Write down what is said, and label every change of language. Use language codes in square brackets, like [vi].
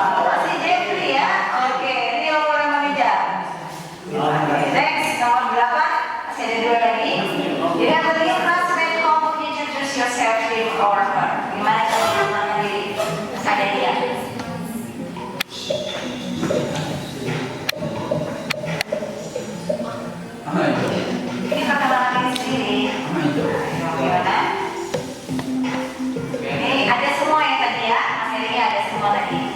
[id] Masih Jeffrey ya. Oke, ini yang orang mengejar. Next, nomor 8. Masih ada 2 lagi. [en] You have a new classmate. How would you introduce yourself to him or her? [id] Gimana cara mengenalkan diri? Ada dia. Ini perkenalan diri sendiri. Ayo, gimana? Ini ada semua yang tadi ya. Materinya ada semua tadi.